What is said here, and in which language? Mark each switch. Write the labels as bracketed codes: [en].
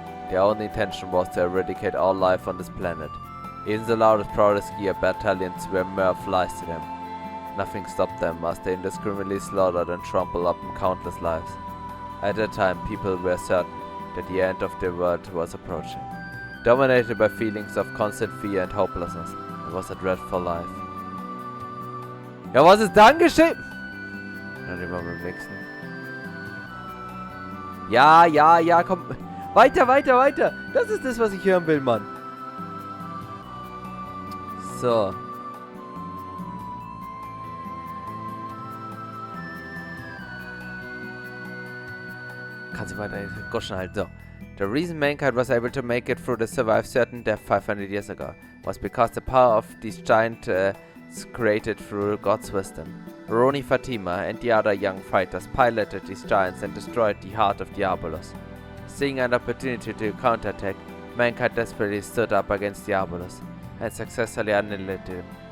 [en] Their only intention was to eradicate all life on this planet. Even the loudest, proudest gear battalions were mere flies to them. Nothing stopped them as they indiscriminately slaughtered and trampled upon countless lives. At that time, people were certain that the end of the world was approaching. Dominated by feelings of constant fear and hopelessness, it was a dreadful life. [de] Ja, was ist dann geschehen? Dann immer beim nächsten. Ja, komm. Weiter. Das ist das, was ich hören will, Mann. So. Kannst du weiter guschen halt. So. [en] The reason mankind was able to make it through the survive certain death 500 years ago was because the power of these giants created through God's wisdom. Roni Fatima and the other young fighters piloted these giants and destroyed the heart of Diabolos. Seeing an opportunity to counterattack, mankind desperately stood up against Diabolos and successfully annihilated him.